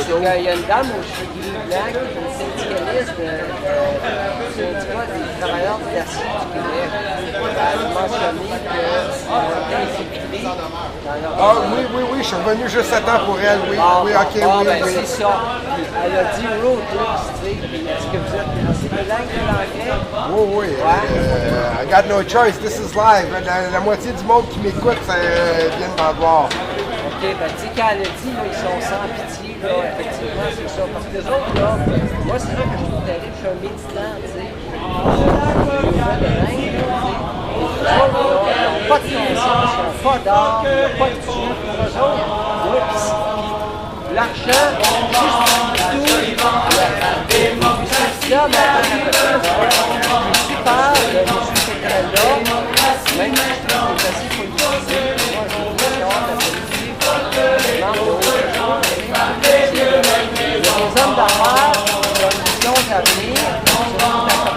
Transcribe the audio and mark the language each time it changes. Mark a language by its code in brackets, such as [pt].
[fr] il y a une dame au cheveux blanc, une syndicaliste du syndicat des travailleurs de l'acier du Québec. Elle a mentionné qu'ils ont été infiltrés dans leur... Ah oui, je suis revenu juste à temps pour elle, oui. Oui, ok, oui, ben, oui. c'est ça. Elle a dit road trips, tu sais, puis est-ce que vous êtes assez bilingue de l'anglais? Oui. [en] I got no choice, this is live. [fr] La moitié du monde qui m'écoute vient de m'avoir. OK, ben tu sais, quand elle a dit, là, ils sont sans pitié, là, effectivement, c'est ça. Parce que les autres, là, moi, c'est ça que je trouve terrible, je suis un méditant, tu sais. Les autres, là, ils n'ont pas de conscience, ils n'ont pas d'art, ils n'ont pas de tout. Pour eux autres, l'argent, justifie tout. Puis là, je suis peur de M. Pétrel-là, même si je trouve que c'est assez politique. Moi, je trouve que la politique, il y a des hommes d'affaires qui ont une vision d'avenir, leur blond,